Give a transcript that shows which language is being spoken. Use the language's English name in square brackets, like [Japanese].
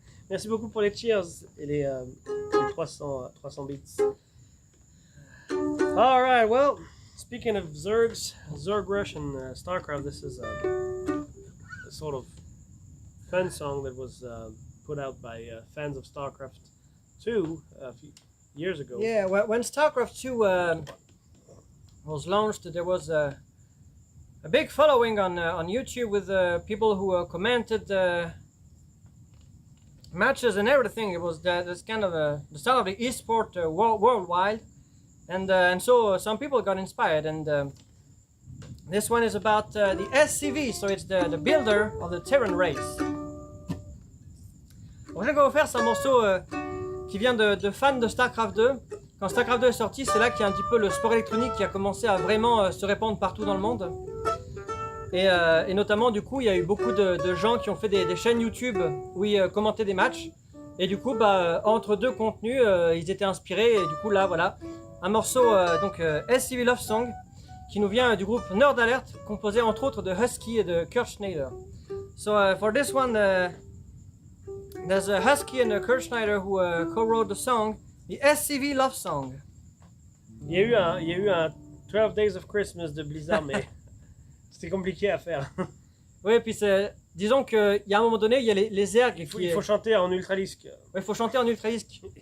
[French] Merci beaucoup pour les cheers et les 300 beats. [English] All right, well, speaking of Zerg Rush and StarCraft, this is a sort of fun song that was put out by fans of StarCraft 2 a few years ago. Yeah, when StarCraft 2 was launched, there was a big following on YouTube with people who commented matches and everything. It was this kind of the start of the esport worldwide, and so some people got inspired. And this one is about the SCV, so it's the builder of the Terran race. [French] Donc, ce qu'on va faire, c'est un morceau qui vient de fans de StarCraft 2. Quand StarCraft 2 est sorti, c'est là qu'il y a un petit peu le sport électronique qui a commencé à vraiment se répandre partout dans le monde. Et notamment, du coup, il y a eu beaucoup de gens qui ont fait des chaînes YouTube où ils commentaient des matchs. Et du coup, entre 2 contenus, ils étaient inspirés. Et du coup, là, voilà, un morceau, SCV Love Song, qui nous vient du groupe Nerd Alert, composé entre autres de Husky et de Kurt Schneider. [English] So for this one, there's a Husky and a Kurt Schneider who co-wrote the song, the SCV Love Song. [French] Il y a eu un 12 Days of Christmas de Blizzard, mais c'était compliqué à faire. Oui, puis disons qu'il y a un moment donné, il y a les ergs. Il faut chanter en ultralisque. Oui, il faut chanter en ultralisque.